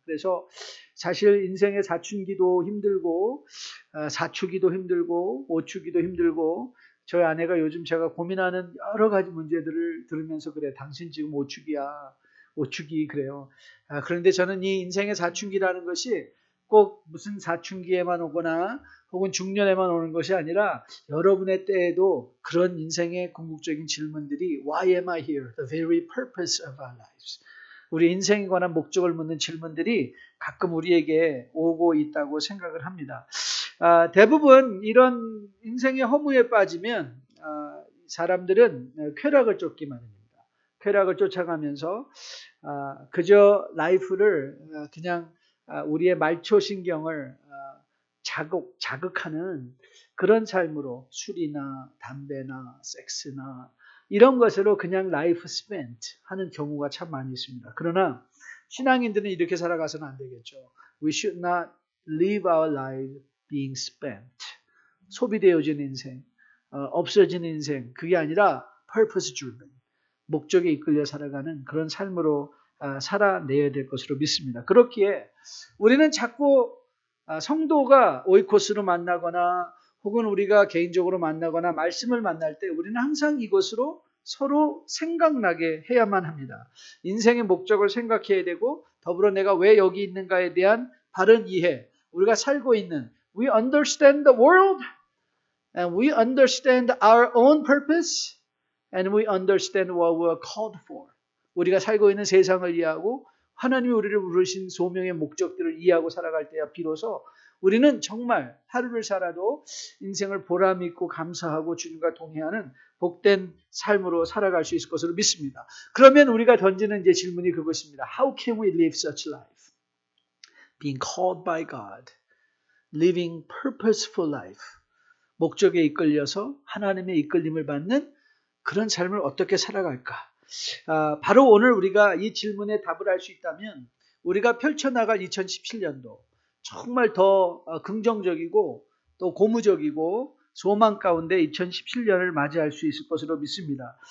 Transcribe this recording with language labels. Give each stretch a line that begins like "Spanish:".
Korean: 그래서 사실 인생의 사춘기도 힘들고 사추기도 힘들고 오추기도 힘들고 저희 아내가 요즘 제가 고민하는 여러 가지 문제들을 들으면서 그래 당신 지금 오추기 그래요. 그런데 저는 이 인생의 사춘기라는 것이 꼭 무슨 사춘기에만 오거나 혹은 중년에만 오는 것이 아니라 여러분의 때에도 그런 인생의 궁극적인 질문들이
English: Why am I here? The very purpose of our lives.
Korean: 우리 인생에 관한 목적을 묻는 질문들이 가끔 우리에게 오고 있다고 생각을 합니다. 대부분 이런 인생의 허무에 빠지면 사람들은 쾌락을 쫓기 마련입니다. 쾌락을 쫓아가면서 그저 라이프를 그냥 우리의 말초신경을 자극하는 그런 삶으로 술이나 담배나 섹스나 이런 것으로 그냥 라이프 스펜트 하는 경우가 참 많이 있습니다. 그러나 신앙인들은 이렇게 살아가서는 안 되겠죠.
English: We should not live our life being spent.
Korean: 소비되어진 인생, 없어진 인생, 그게 아니라
English: purpose driven.
Korean: 목적에 이끌려 살아가는 그런 삶으로 살아내야 될 것으로 믿습니다. 그렇기에 우리는 자꾸 성도가 오이코스로 만나거나 혹은 우리가 개인적으로 만나거나 말씀을 만날 때 우리는 항상 이것으로 서로 생각나게 해야만 합니다. 인생의 목적을 생각해야 되고 더불어 내가 왜 여기 있는가에 대한 바른 이해, 우리가 살고 있는
English: We understand the world and we understand our own purpose and we understand what we are called for.
Korean: 우리가 살고 있는 세상을 이해하고 하나님이 우리를 부르신 소명의 목적들을 이해하고 살아갈 때야 비로소 우리는 정말 하루를 살아도 인생을 보람 있고 감사하고 주님과 동행하는 복된 삶으로 살아갈 수 있을 것으로 믿습니다. 그러면 우리가 던지는 이제 질문이 그것입니다.
English: How can we live such life? Being called by God, living purposeful life.
Korean: 목적에 이끌려서 하나님의 이끌림을 받는 그런 삶을 어떻게 살아갈까? 바로 오늘 우리가 이 질문에 답을 할 수 있다면 우리가 펼쳐나갈 2017년도 정말 더 긍정적이고 또 고무적이고 소망 가운데 2017년을 맞이할 수 있을 것으로 믿습니다.